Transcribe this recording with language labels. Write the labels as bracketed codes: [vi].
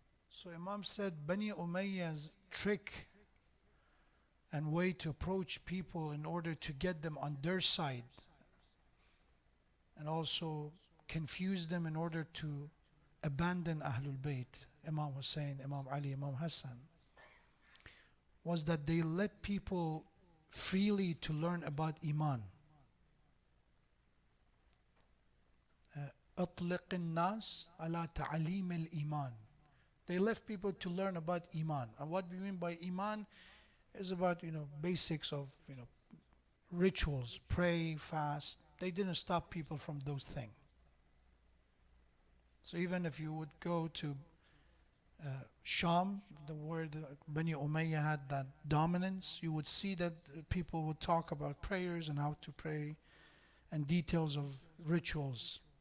[en] So Imam said Bani Umayyah's trick and way to approach people in order to get them on their side and also confuse them in order to abandon Ahlul Bayt, Imam Hussein, Imam Ali, Imam Hassan, was that they let people freely to learn about Iman. [ar] أطلق الناس على تعليم الإيمان. [en] They left people to learn about Iman. And what we mean by Iman is about, basics of, rituals, pray, fast. They didn't stop people from those things. So even if you would go to Sham, where the Bani Umayyah had that dominance, you would see that people would talk about prayers and how to pray and details of rituals.